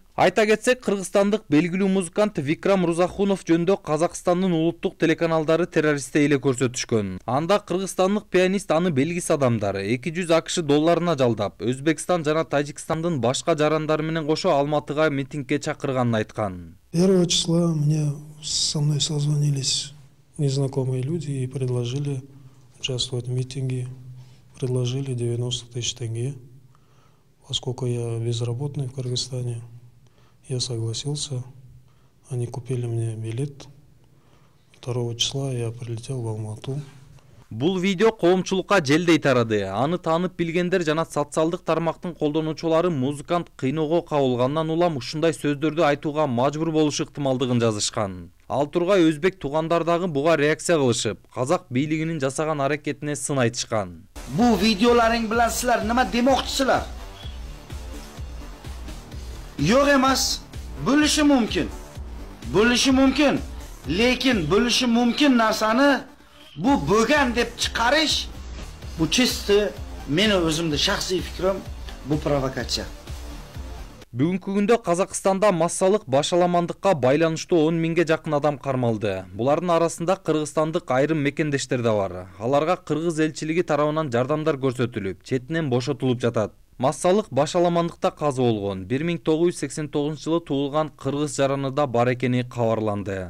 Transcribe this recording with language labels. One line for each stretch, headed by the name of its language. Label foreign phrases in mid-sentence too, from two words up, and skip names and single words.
Kyrgyz: Айта кетсек, кыргызстандык белгилүү музыкант Викрам Рузахунов жөнүндө Казакстандын улуттук телеканалдары террористте эле көрсөтүшкөн. Анда кыргызстандык пианист аны белгисиз адамдар 200 АКШ долларына жалдап, Өзбекстан жана Тажикстандын башка жарандары менен кошо Алматыга митингге чакырганын айткан.
Russian: 1 числа со мной созвонились незнакомые люди и предложили участвовать в митинге. Предложили 90 тысяч тенге, поскольку я безработный в Кыргызстане. Я согласился, они купили мне билет. 2 числа я прилетел в Алмату.
Kyrgyz: Бул видео коомчулукка желдей тарады. Аны таанып билгендер жана социалдык тармактын колдонуучулары музыкант кыйноого кабылгандан улам ушундай сөздөрдү айтууга мажбур болушу ыктымалдыгын жазышкан. Ал тургай өзбек туугандар дагы буга реакция кылышып, казак бийлигинин жасаган аракетине сын айтышкан.
Uzbek: Бу видеоларың билан силер нема демокчусулар? Yo'q emas, bo'lishi mumkin. Bo'lishi mumkin, lekin bo'lishi mumkin narsani bu bo'lgan deb chiqarish, bu chisti meni o'zimda shaxsiy fikrim, bu provokatsiya.
Kyrgyz: Бүгүнкү күндө Казакстанда массалык башаламандыкка байланыштуу 10 миңге жакын адам кармалды. Булардын арасында кыргызстандык айрым мекендештер да бар. Аларга кыргыз элчилиги тарабынан жардамдар көрсөтүлүп, четинен бошотулуп жатат. Массалык башаламандыкта каза болгон 1989 жылы туулган кыргыз жараны да бар экени кабарланды.